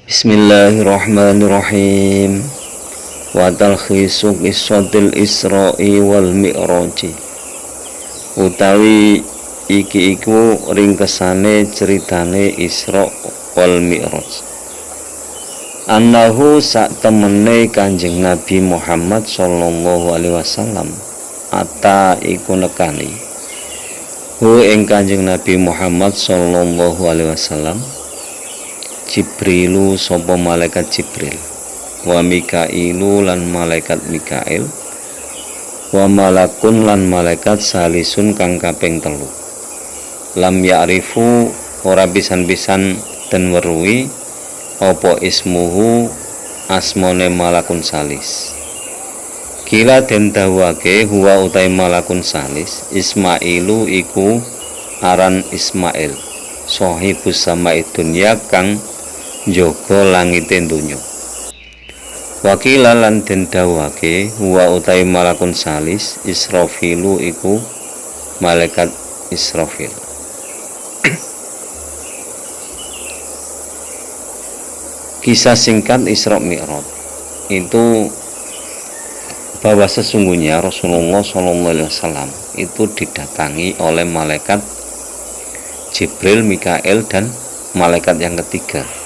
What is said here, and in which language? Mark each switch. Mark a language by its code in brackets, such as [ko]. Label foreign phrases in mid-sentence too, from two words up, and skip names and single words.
[ar] بسم الله الرحمن الرحيم. وتلخيص قصة الإسراء والمعراج. [jv] Utawi iki iku ringkesane ceritane Isra wal Mi'raj. Annahu sak temene Kanjeng Nabi Muhammad [ar] صلى الله عليه وسلم [jv] ata iku nekani hu ing Kanjeng Nabi Muhammad [ar] صلى الله عليه وسلم جبريل [jv] sapa malaikat Jibril [ar] وميكائيل [jv] lan malaikat Mikail [ar] وملك [jv] lan malaikat salisun kang kaping telu [ar] لم يعرف [jv] ora pisan-pisan den weruhi apa ismuhu asmone [ar] ملك ثالث قيل [jv] den dawuhake huwa utai [ar] ملك ثالث إسماعيل [jv] iku aran Ismail [ar] صاحب السماء الدنيا [jv] kang njaga langite donya. Wakila lan den dawuhake huwa utai [ar] ملك ثالث إسرافيل [jv] iku malaikat Israfil. [id] Kisah singkat Isra Mi'raj itu bahwa sesungguhnya Rasulullah SAW itu didatangi oleh malaikat Jibril, Mikail dan malaikat yang ketiga.